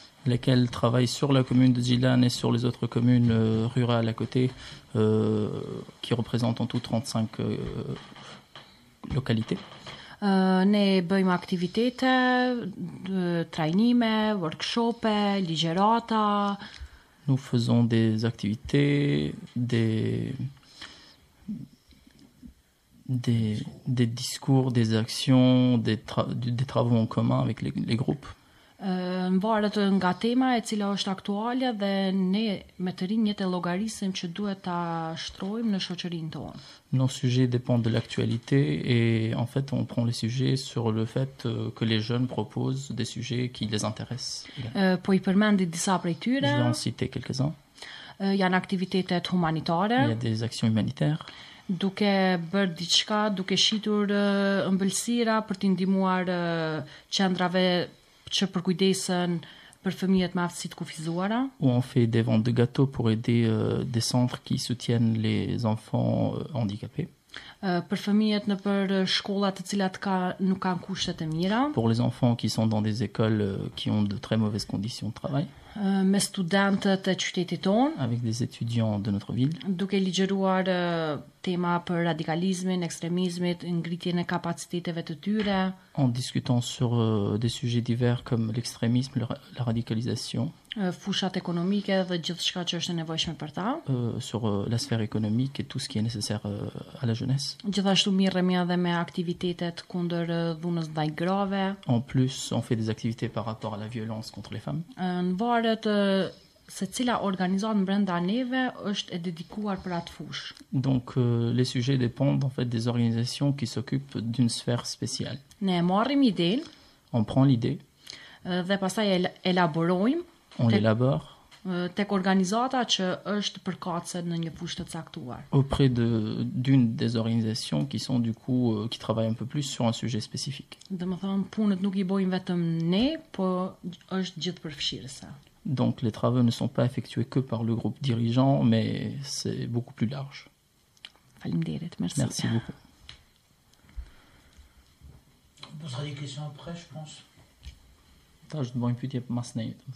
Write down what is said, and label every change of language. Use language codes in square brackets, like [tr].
[fr] Lesquels travaillent sur la commune de Gjilan et sur les autres communes rurales à côté, qui représentent en tout 35 localités. [sq] Ne bëjmë aktivitete, trajnime, workshope, ligjerata. [fr] Nous faisons des activités, des discours, des actions, des travaux en commun avec les groupes. [sq] Varet nga tema e cila është aktuale dhe ne me të rinjët e llogarisim që duhet ta shtrojmë në shoqërinë tonë. [fr] Nos sujets dépendent de l'actualité et en fait on prend les sujets sur le fait que les jeunes proposent des sujets qui les intéressent. [sq] Po I përmendi disa prej tyre. [fr] Je vais en citer quelques-uns. [sq] Janë aktivitetet humanitare. [fr] Il y a des actions humanitaires. [sq] Duke bërë diçka, duke shitur ëmbëlsira për t'i ndihmuar qendrave që përkujdesen për fëmijët me aftësi të kufizuara. [fr] Ou on fait des ventes de gâteaux pour aider des centres qui soutiennent les enfants handicapés. [sq] Për fëmijët në për shkolla të cilat nuk kanë kushte të mira. [fr] Pour les enfants qui sont dans des écoles qui ont de très mauvaises conditions de travail. [sq] Me studentët e qytetit tonë. [fr] Avec des étudiants de notre ville. [sq] Duke ligjeruar tema për radikalizmin, ekstremizmit, ngritjen e kapaciteteve të tyre. [fr] En discutant sur des sujets divers comme l'extrémisme, la radicalisation. [sq] Fushat ekonomike dhe gjithçka që është e nevojshme për ta. [fr] Sur la sphère économique et tout ce qui est nécessaire à la jeunesse. [sq] Gjithashtu mirremi edhe me aktivitetet kundër dhunës ndaj grave. [fr] En plus, on fait des activités par rapport à la violence contre les femmes. [sq] Varet se cila organizatë brenda neve është e dedikuar për atë fushë. [fr] Donc les sujets dépendent en fait des organisations qui s'occupent d'une sphère spéciale. [sq] Ne marrim idenë. [fr] On prend l'idée. [sq] Dhe pastaj elaborojmë. [fr] On l'élabore. [sq] Tek organizata që është përkatëse në një fushë të caktuar. [fr] Auprès d'une des organisations qui sont du coup qui travaillent un peu plus sur un sujet spécifique. [sq] Domethënë punët nuk I bojmë vetëm ne, po është gjithë përfshirëse. [fr] Donc les travaux ne sont pas effectués que par le groupe dirigeant, mais c'est beaucoup plus large. [sq] Faleminderit, [fr] merci. Merci beaucoup. On posera des questions après, je pense. Je te vois un peu de masnei.